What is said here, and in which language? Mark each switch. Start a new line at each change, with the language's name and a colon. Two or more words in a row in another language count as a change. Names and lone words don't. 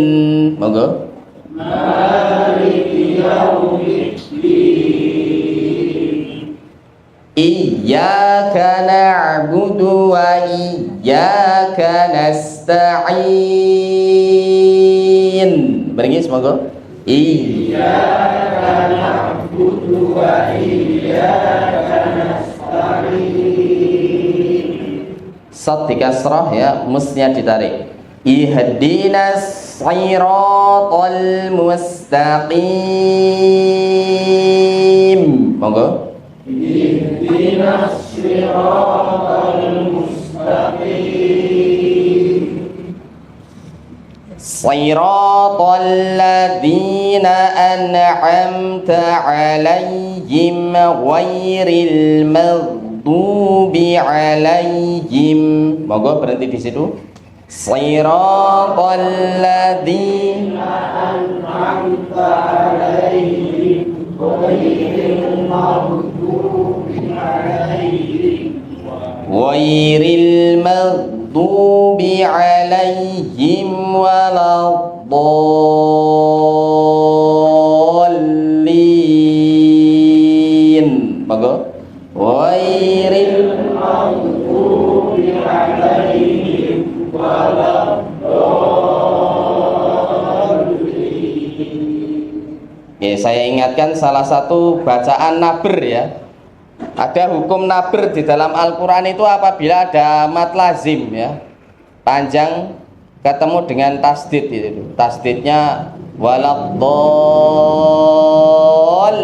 Arabic: Monggo. مالك يوم الدين. إياك نعبد وإياك نستعين.
Javanese: Beringis monggo.
Arabic: إياك نعبد وإياك نستعين.
Indonesian: Shad dikasrah ya, musnya ditarik.
Arabic: اهدنا الصراط المستقيم. Monggo. اهدنا الصراط المستقيم. صراط الذين أنعمت عليهم غير المغضوب عليهم.
Indonesian: Monggo berhenti di situ.
Arabic: صراط الذين أنعمت عليهم غير المغضوب عليهم غير المغضوب عليهم ولا الضالين. Monggo. غير المغضوب عليهم ولا الضالين.
Indonesian: Ya, saya ingatkan salah satu bacaan nabr ya. Ada hukum nabr di dalam Al-Quran itu apabila ada mat lazim ya, panjang ketemu dengan tasdid itu. Tasdidnya waladdall.